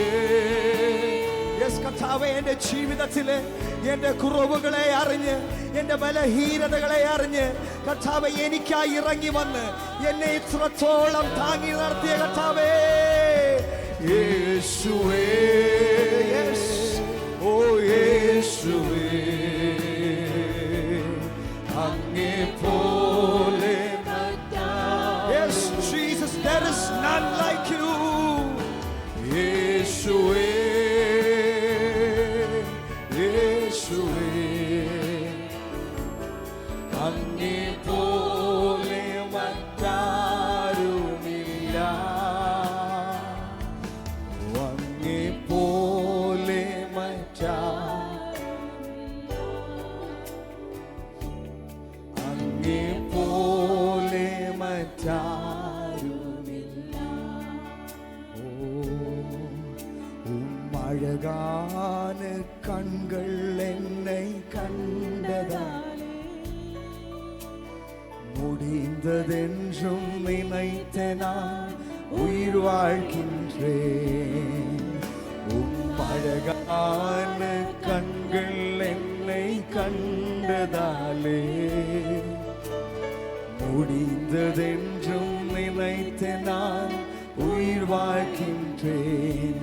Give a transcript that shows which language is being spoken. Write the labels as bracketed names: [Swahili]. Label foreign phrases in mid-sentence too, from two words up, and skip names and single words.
[Malayalam] യെസ് കർത്താവേ എന്റെ ജീവിതത്തിലെ എന്റെ കുറവുകളെ അറിഞ്ഞ് എന്റെ ബലഹീനതകളെ അറിഞ്ഞ് കർത്താവേ എനിക്കായി ഇറങ്ങി വന്ന് എന്നെ ഇത്രത്തോളം താങ്ങി നടത്തിയ കർത്താവേ യേശുവേ ഓ യേശുവേ അങ്ങേ പോലെ. [English] Yes, Jesus, there is none like you. [Malayalam] യേശുവേ യേശുവേ അങ്ങേ പോലെ മറ്റാരുമില്ല. അങ്ങേ പോലെ അങ്ങേ പോലെ മറ്റാരുമില്ല. [Tamil] அழகான கண்கள் என்னை கண்டதால் முடிந்ததென்றும் நினைத்த நான் உயிர் வாழ்கின்றேன். அழகான அழகான கண்கள் என்னை கண்டதாலே முடிந்ததென்றும் நினைத்து நான் உயிர் வாழ்கின்றேன்.